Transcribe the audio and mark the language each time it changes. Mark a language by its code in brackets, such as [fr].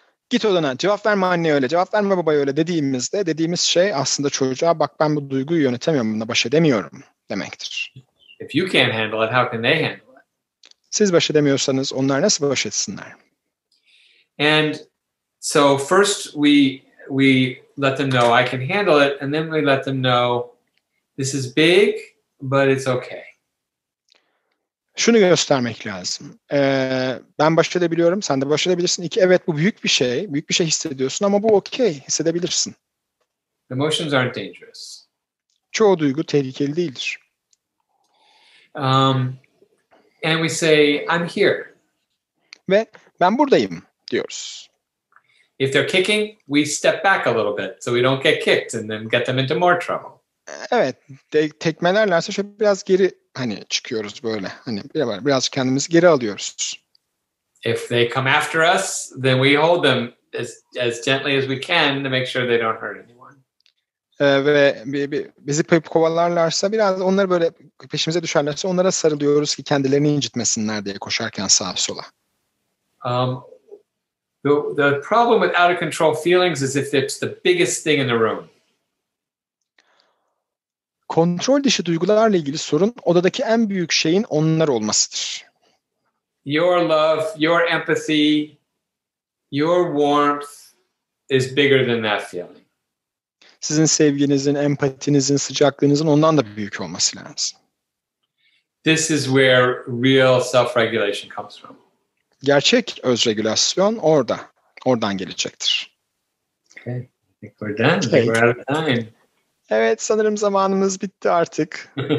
[tr] Git odana, cevap verme anne öyle, cevap verme baba öyle dediğimiz şey aslında çocuğa bak ben bu duyguyu yönetemiyorum, bununla baş edemiyorum demektir. [en] If you can't handle it, how can they handle it? [tr] Siz baş edemiyorsanız onlar nasıl baş etsinler? [en] And so first we let them know I can handle it, and then we let them know this is big, but it's okay. [tr] Şunu göstermek lazım. Ben baş edebiliyorum, sen de baş edebilirsin. İki, evet bu büyük bir şey hissediyorsun ama bu okey, hissedebilirsin. [en] Emotions aren't dangerous. [tr] Çoğu duygu tehlikeli değildir. [en] And we say, I'm here. [tr] Ve ben buradayım diyoruz. [en] If they're kicking, we step back a little bit so we don't get kicked and then get them into more trouble. [tr] Evet, tekmelerlerse şöyle biraz geri çıkıyoruz böyle. Biraz kendimizi geri alıyoruz. [en] If they come after us, then we hold them as gently as we can to make sure they don't hurt anyone. [tr] Ve bizi kovalarlarsa biraz onları böyle peşimize düşerlerse onlara sarılıyoruz ki kendilerini incitmesinler diye koşarken sağa sola. [en] The problem with out of control feelings is if it's the biggest thing in the room. [tr] Kontrol dışı duygularla ilgili sorun odadaki en büyük şeyin onlar olmasıdır. [en] Your love, your empathy, your warmth is bigger than that feeling. [tr] Sizin sevginizin, empatinizin, sıcaklığınızın ondan da büyük olması lazım. [en] This is where real self-regulation comes from. [tr] Gerçek özregülasyon oradan gelecektir. [en] Okay. I think we're done. I think we're out of time. [tr] Evet, sanırım zamanımız bitti artık.